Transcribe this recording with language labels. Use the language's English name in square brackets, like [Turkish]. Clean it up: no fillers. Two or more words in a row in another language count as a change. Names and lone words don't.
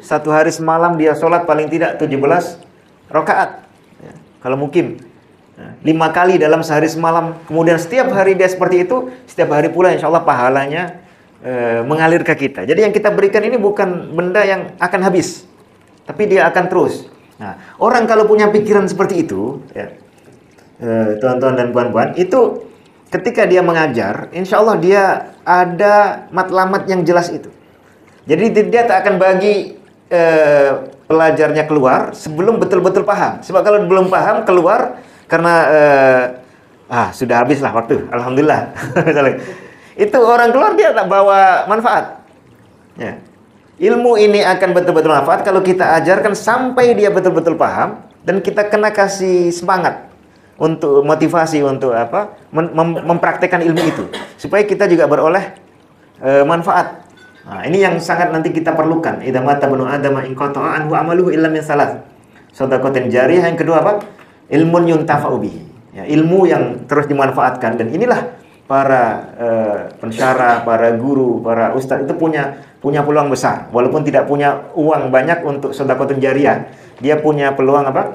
[Indonesian] Satu hari semalam dia sholat paling tidak 17 rakaat, ya, kalau mungkin 5 kali dalam sehari semalam. Kemudian setiap hari dia seperti itu, setiap hari pula [Arabic] إن شاء الله [Indonesian] pahalanya mengalir ke kita. Jadi yang kita berikan ini bukan benda yang akan habis, tapi dia akan terus. Nah, orang kalau punya pikiran seperti itu, ya, [Malay] tuan-tuan dan puan-puan, itu ketika dia mengajar, [Arabic] إن شاء الله [Malay] dia ada matlamat yang jelas itu. Jadi dia tak akan bagi pelajarnya keluar sebelum betul-betul paham. Sebab kalau belum paham keluar karena sudah habislah waktu, alhamdulillah. Itu orang keluar dia tak bawa manfaat, ya. Ilmu ini akan betul-betul manfaat kalau kita ajarkan sampai dia betul-betul paham, dan kita kena kasih semangat untuk motivasi untuk mempraktekkan ilmu itu supaya kita juga beroleh manfaat. [Indonesian] Nah, ini yang sangat nanti kita perlukan. [Arabic] إذا مات ابن آدم انقطع عنه عمله إلا من صلاة. صدقة جارية. [Indonesian] Yang kedua apa? [Arabic] علم ينتفع به. [Indonesian] Ya, ilmu yang terus dimanfaatkan, dan inilah para pensyarah, para guru, para ustadz itu punya peluang besar. Walaupun tidak punya uang banyak untuk [Arabic] صدقة جارية, [Indonesian] dia punya peluang apa?